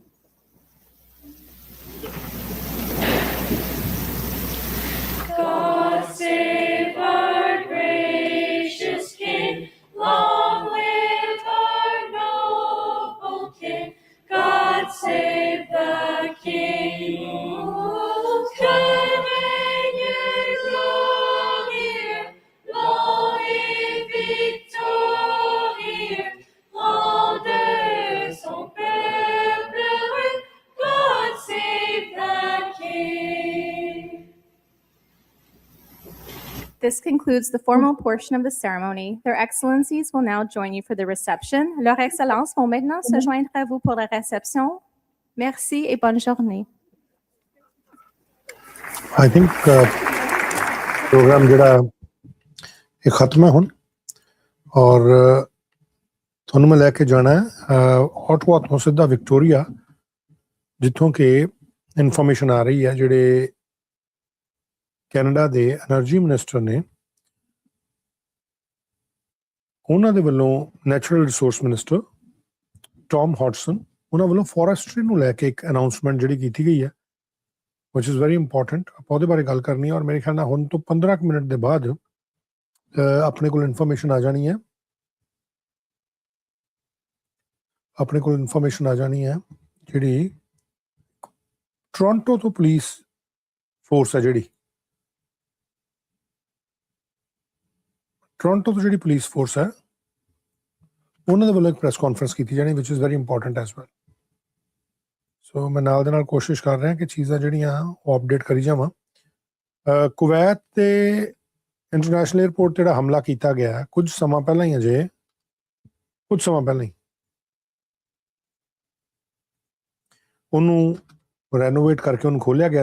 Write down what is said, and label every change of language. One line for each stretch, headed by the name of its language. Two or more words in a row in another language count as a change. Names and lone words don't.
English: God save our gracious King, long live our noble King. God save the King.
French: Que règne glorieux, long et victorieux, grandeur son peuple heureux.
English: God save the King. This concludes the formal portion of the ceremony. Their Excellencies will now join you for the reception.
French: Leurs Excellences vont maintenant se joindre à vous pour la réception. Merci et bonne journée.
English: I think program
Punjabi: ਜਿਹੜਾ ਇਹ ਖਤਮ ਹੈ ਹੁਣ ਔਰ ਤੁਹਾਨੂੰ ਮੈਂ ਲੈ ਕੇ ਜਾਣਾ ਹੈ ਆਟਵਾ ਤੋਂ ਸਿੱਧਾ ਵਿਕਟੋਰੀਆ ਜਿੱਥੋਂ ਕਿ ਇਨਫੋਰਮੇਸ਼ਨ ਆ ਰਹੀ ਹੈ ਜਿਹੜੇ ਕੈਨੇਡਾ ਦੇ
English: energy minister
Punjabi: ਨੇ ਉਹਨਾਂ ਦੇ ਵੱਲੋਂ
English: natural resource minister
Punjabi: ਟੌਮ ਹੌਡਸਨ ਉਹਨਾਂ ਵੱਲੋਂ ਫੋਰੈਸਟਰੀ ਨੂੰ ਲੈ ਕੇ ਇੱਕ ਅਨਾਉਂਸਮੈਂਟ ਜਿਹੜੀ ਕੀਤੀ ਗਈ ਹੈ
English: which is very important
Punjabi: ਆਪਾਂ ਉਹਦੇ ਬਾਰੇ ਗੱਲ ਕਰਨੀ ਹੈ ਔਰ ਮੇਰੇ ਖਿਆਲ ਨਾਲ ਹੁਣ ਤੋਂ 15 ਮਿੰਟ ਦੇ ਬਾਅਦ ਆਪਣੇ ਕੋਲ ਇਨਫੋਰਮੇਸ਼ਨ ਆ ਜਾਣੀ ਹੈ ਜਿਹੜੀ ਟੋਰਾਂਟੋ ਤੋਂ
English: police force
Punjabi: ਹੈ ਜਿਹੜੀ ਟੋਰਾਂਟੋ ਤੋਂ ਜਿਹੜੀ
English: police force
Punjabi: ਹੈ ਉਹਨਾਂ ਦੇ ਵੱਲੋਂ ਇੱਕ
English: press conference
Punjabi: ਕੀਤੀ ਜਾਣੀ
English: which is very important as well
Punjabi: ਸੋ ਮੈਂ ਨਾਲ ਦੇ ਨਾਲ ਕੋਸ਼ਿਸ਼ ਕਰ ਰਿਹਾ ਕਿ ਚੀਜ਼ਾਂ ਜਿਹੜੀਆਂ ਉਹ ਅਪਡੇਟ ਕਰੀ ਜਾਵਾਂ ਕੁਵੈਤ ਤੇ
English: international airport
Punjabi: ਜਿਹੜਾ ਹਮਲਾ ਕੀਤਾ ਗਿਆ ਕੁਝ ਸਮਾਂ ਪਹਿਲਾਂ ਹੀ ਉਹਨੂੰ ਰੈਨੋਵੇਟ ਕਰਕੇ ਉਹਨੂੰ ਖੋਲਿਆ ਗਿਆ